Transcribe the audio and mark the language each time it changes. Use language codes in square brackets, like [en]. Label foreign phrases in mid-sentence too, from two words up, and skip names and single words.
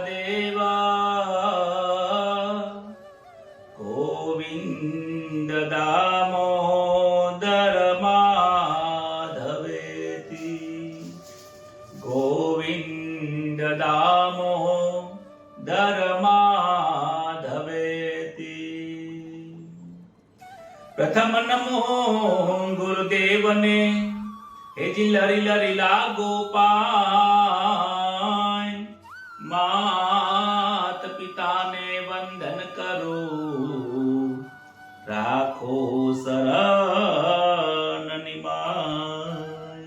[sa] तदेवा गोविंद दामोदर माधवेति गोविंद दामोदर माधवेति। [raj] प्रथम नमो गुरुदेव ने हे जी लरी लरी लागो पाय मात पिता ने वंदन करो राखो शरण निमाय।